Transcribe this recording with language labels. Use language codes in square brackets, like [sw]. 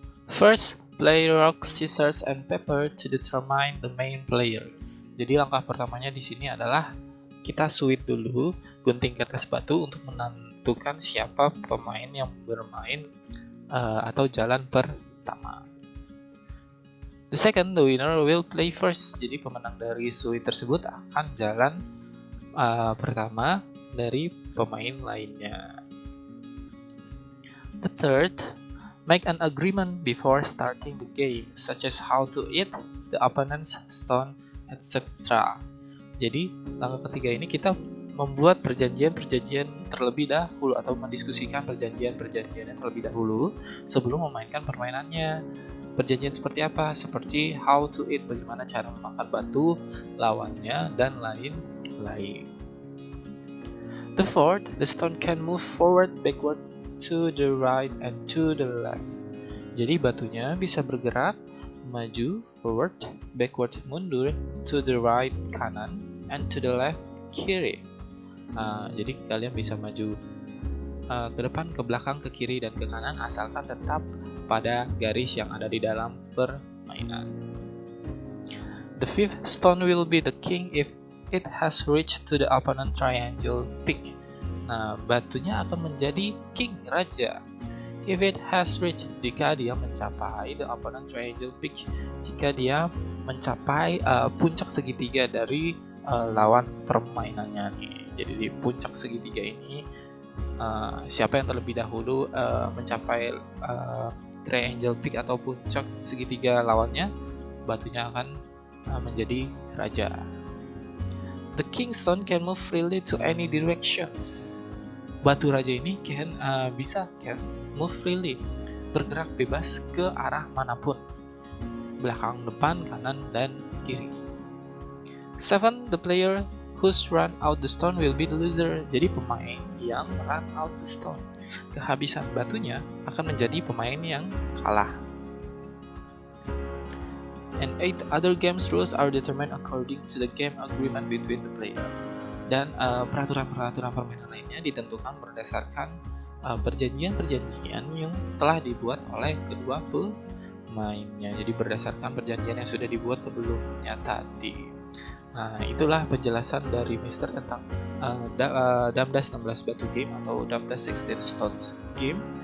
[en] First, play rock, scissors, and paper to determine the main player. [id] Jadi langkah pertamanya di sini adalah kita sweet dulu, gunting kertas batu untuk menentukan siapa pemain yang bermain atau jalan pertama. [en] The second, the winner will play first. [id] Jadi pemenang dari sweet tersebut akan jalan pertama dari pemain lainnya. [en] The third, make an agreement before starting the game, such as how to eat the opponent's stone, etc. [id] Jadi langkah ketiga ini kita membuat perjanjian-perjanjian terlebih dahulu atau mendiskusikan perjanjian-perjanjian terlebih dahulu sebelum memainkan permainannya. Perjanjian seperti apa? Seperti [en] how to eat, [id] bagaimana cara memakan batu lawannya, dan lain-lain. [en] The fourth, the stone can move forward, backward, to the right, and to the left. [id] Jadi batunya bisa bergerak maju, forward, backward, mundur, to the right, kanan, and to the left, kiri. Jadi kalian bisa maju ke depan, ke belakang, ke kiri, dan ke kanan asalkan tetap pada garis yang ada di dalam permainan. [en] The fifth stone will be the king if it has reached to the opponent triangle peak. [id] Nah, batunya akan menjadi king, raja. [en] If it has reached, [id] jika dia mencapai [en] the opponent triangle peak, [id] jika dia mencapai puncak segitiga dari lawan permainannya nih. Jadi di puncak segitiga ini siapa yang terlebih dahulu mencapai triangle peak atau puncak segitiga lawannya, batunya akan menjadi raja. [en] The king stone can move freely to any directions. [id] Batu raja ini [en] can move freely, [id] bergerak bebas ke arah manapun, belakang, depan, kanan, dan kiri. [en] 7. The player Who's run out the stone will be the loser. [id] Jadi pemain yang [en] run out the stone, [id] kehabisan batunya, akan menjadi pemain yang kalah. [en] And 8 other games rules are determined according to the game agreement between the players. [id] Dan peraturan-peraturan permainan lainnya ditentukan berdasarkan perjanjian-perjanjian yang telah dibuat oleh kedua pemainnya. Jadi berdasarkan perjanjian yang sudah dibuat sebelumnya tadi. Nah, itulah penjelasan dari Mister tentang Damdas 16 Batu Game atau Damdas 16 Stones Game.